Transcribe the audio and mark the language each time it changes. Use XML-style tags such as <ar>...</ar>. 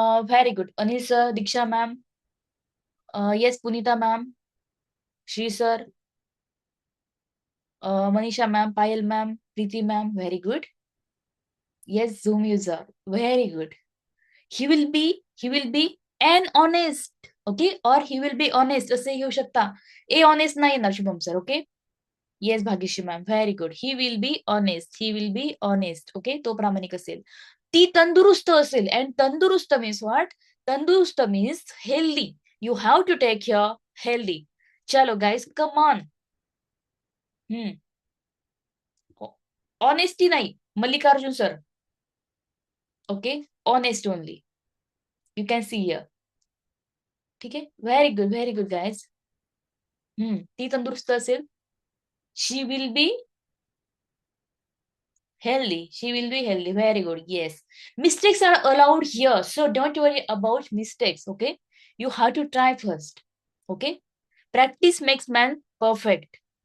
<en>Very good. Anil sir, Diksha ma'am, yes, Punita ma'am, Shri sir, Manisha ma'am, Payal ma'am, Preeti ma'am, very good. Yes, zoom user, very good. He will be, he will be an honest. Okay, or he will be honest</en> <mr>असे घेऊ शकता.</mr> <en>a honest</en> <mr>नाही येणार</mr> <en>Shubham sir. Okay, yes, Bhagyashree ma'am, very good. He will be honest, he will be honest.</en> <mr>Okay, तो प्रामाणिक असेल. ती तंदुरुस्त असेल.</mr> <en>And तंदुरुस्त means what? तंदुरुस्त means healthy. You have to take your healthy. चलो guys, come on. Honesty नाही, Mallikarjun sir. Okay, honest only. You can see here.</en> <mr>ठीक आहे,</mr> <en>Very good, very good guys.</en> <mr>ती तंदुरुस्त असेल.</mr> <en>She will be healthy. She will be healthy. Very good. Yes. Mistakes are allowed here. So don't worry about mistakes. Okay. You have to try first. Okay. Practice makes man perfect.</en>